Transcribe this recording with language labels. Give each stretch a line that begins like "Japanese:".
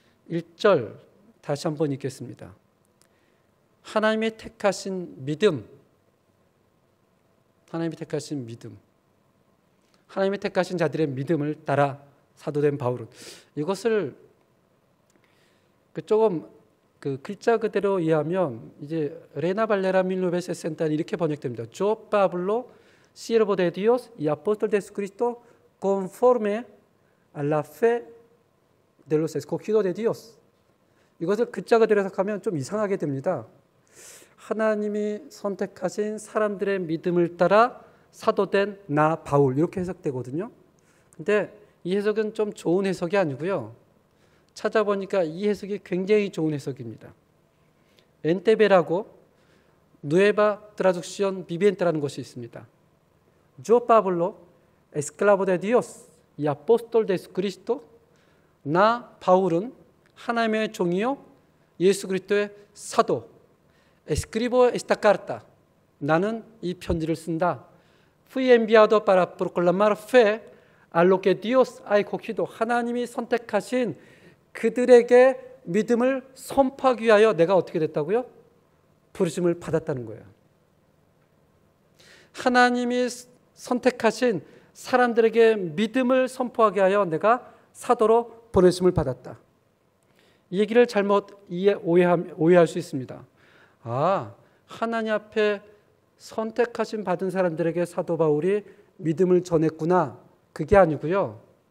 Korean: 1절 다시 한번 읽겠습니다. 하나님이 택하신 믿음, 하나님이 택하신 믿음, 하나님이 택하신 자들의 믿음을 따라 사도된 바울은, 이것을 조금 글자 그대로 이해하면 이제 레나 발레라 밀노베세 센타는 이렇게 번역됩니다.
Spanish: Yo Pablo, siervo de Dios y apóstol de Jesucristo, conforme a la fe de los escogidos de Dios.
Korean: 이것을 글자 그대로 해석하면 좀 이상하게 됩니다. 하나님이 선택하신 사람들의 믿음을 따라 사도된 나 바울, 이렇게 해석되거든요. 근데 이 해석은 좀 좋은 해석이 아니고요. 찾아보니까 이 해석이 굉장히 좋은 해석입니다. 엔테베라고 누에바 트라둑시온 비비엔테라는 것이 있습니다.
Spanish: Yo Pablo, esclavo de Dios y apóstol de Jesucristo,
Korean: 나 바울은 하나님의 종이요 예수 그리스도의 사도,
Spanish: escribo esta carta,
Korean: 나는 이 편지를 쓴다.
Spanish: Fui enviado para proclamar fe a lo que Dios ha escogido,
Korean: 하나님이 선택하신 그들에게 믿음을 선포하기 위하여 내가 어떻게 됐다고요? 부르심을 받았다는 거예요. 하나님이 선택하신 사람들에게 믿음을 선포하게 하여 내가 사도로 부르심을 받았다. 이 얘기를 잘못 오해할 수 있습니다. 아, 하나님 앞에 선택하신 받은 사람들에게 사도 바울이 믿음을 전했구나. 그게 아니고요.